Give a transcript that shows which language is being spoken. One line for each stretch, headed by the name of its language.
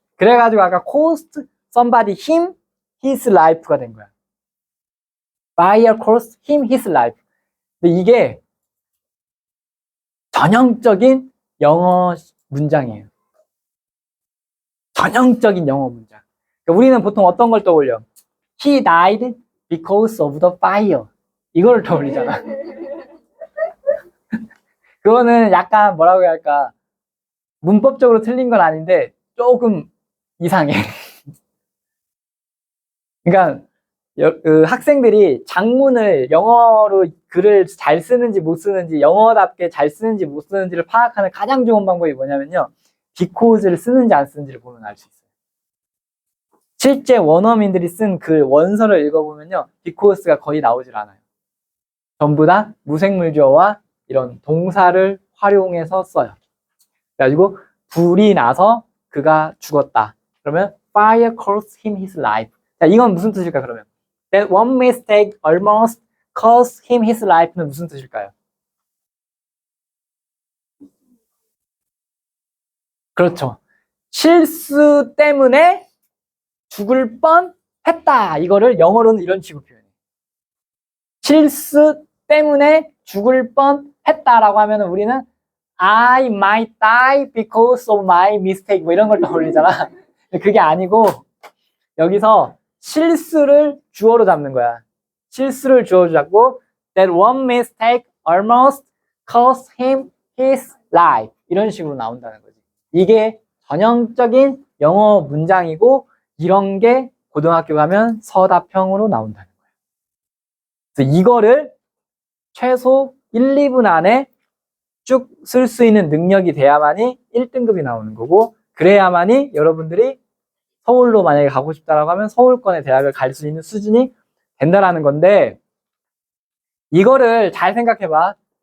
Korean: 그래가지고 아까
English: cost somebody him his life가 된 거야. buyer cost him his life.
Korean: 근데 이게 전형적인 영어 문장이에요. 전형적인 영어 문장. 그러니까 우리는 보통 어떤 걸 떠올려?
English: He died because of the fire.
Korean: 이거를 떠올리잖아. 그거는 약간 뭐라고 해야 할까? 문법적으로 틀린 건 아닌데 조금 이상해. 그러니까 학생들이 장문을 영어로 글을 잘 쓰는지 못 쓰는지, 영어답게 잘 쓰는지 못 쓰는지를 파악하는 가장 좋은 방법이 뭐냐면요. because를 쓰는지 안 쓰는지를 보면 알 수 있어요. 실제 원어민들이 쓴 글 원서를 읽어보면요. because가 거의 나오질 않아요. 전부 다 무생물주어와 이런 동사를 활용해서 써요. 그래가지고 불이 나서 그가 죽었다.
English: 그러면 fire cost him his life.
Korean: 자, 이건 무슨 뜻일까 그러면?
English: That one mistake almost cost him his life는
Korean: 무슨 뜻일까요? 그렇죠. 실수 때문에 죽을 뻔 했다. 이거를 영어로는 이런 식으로 표현해요. 실수 때문에 죽을 뻔 했다라고 하면 우리는
English: I might die because of my mistake
Korean: 뭐 이런 걸 떠올리잖아. 그게 아니고 여기서 실수를 주어로 잡는 거야. 실수를 주어로 잡고
English: that one mistake almost cost him his life
Korean: 이런 식으로 나온다는 거지. 이게 전형적인 영어 문장이고 이런 게 고등학교 가면 서답형으로 나온다는 거예요. 그래서 이거를 최소 1, 2분 안에 쭉 쓸 수 있는 능력이 돼야만이 1등급이 나오는 거고 그래야만이 여러분들이 서울로 만약에 가고 싶다라고 하면 서울권의 대학을 갈 수 있는 수준이 된다라는 건데 이거를 잘 생각해봐.